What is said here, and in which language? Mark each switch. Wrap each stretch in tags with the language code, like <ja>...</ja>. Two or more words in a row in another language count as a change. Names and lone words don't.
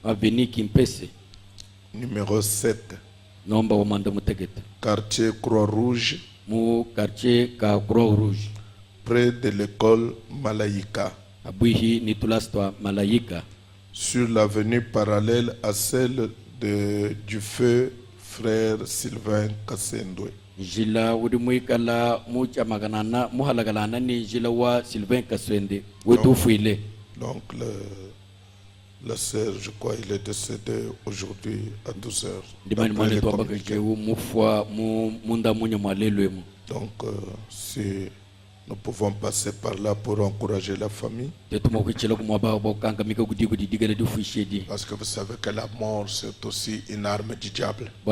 <fr>numéro 7, quartier Croix-Rouge, près de l'école Malaïka, sur l'avenue parallèle à celle du feu frère Sylvain Kassendwe.</fr> <cjk>Jila udi muikala mucha maganana muhalagalana ni jila wa Sylvain Kaswende wetu fuile.</cjk> <fr>Donc la sœur, je crois, il est décédé aujourd'hui à 12 heures. Donc si nous pouvons passer par là pour encourager la famille. Parce que vous savez que la mort, c'est aussi une arme du diable.</fr>